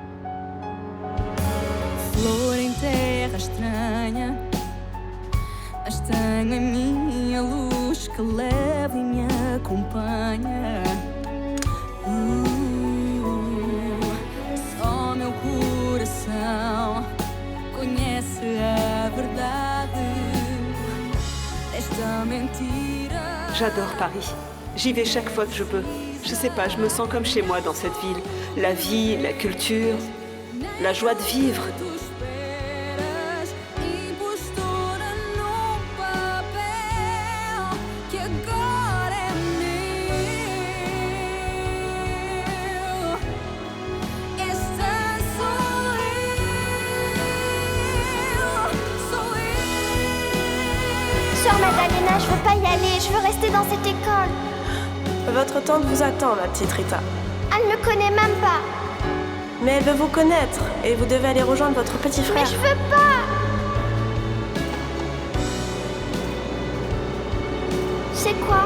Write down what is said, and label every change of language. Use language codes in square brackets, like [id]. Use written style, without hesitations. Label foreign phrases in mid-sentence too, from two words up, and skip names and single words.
[pt] Flor em terra estranha, mas tenho a minha luz que leva e me acompanha. Só meu coração conhece a verdade desta mentira. [fr] J'adore Paris. J'y vais chaque fois que je peux. Je sais pas, je me sens comme chez moi dans cette ville. La vie, la culture, la joie de vivre. [pt] Tu esperas, impostora num papel que agora é meu. Esta sou eu. [fr] Sœur Madalena, je veux pas y aller, je veux rester dans cette école. Votre tante vous attend, ma petite Rita. Elle me connaît même pas. Mais elle veut vous connaître et vous devez aller rejoindre votre petit frère. Mais je veux pas. C'est quoi?